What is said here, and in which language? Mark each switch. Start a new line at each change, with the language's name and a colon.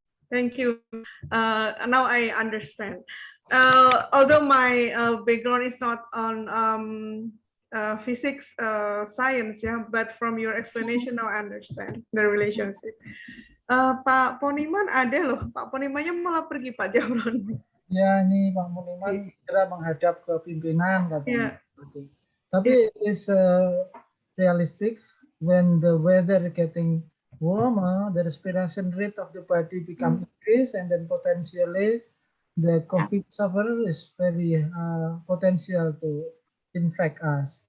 English: Thank you. Now I understand. Although my background is not on physics science, yeah, but from your explanation now I understand the relationship.
Indonesian: Pak Poniman ada loh, Pak Ponimannya malah pergi Pak Jamron. Ya, ini Pak Poniman segera menghadap ke pimpinan katanya.
English: Yeah.
Indonesian: Tapi
English: it's realistic when the weather getting warmer, the respiration rate of the body become increased, and then potentially the COVID sufferer is very potential to infect us.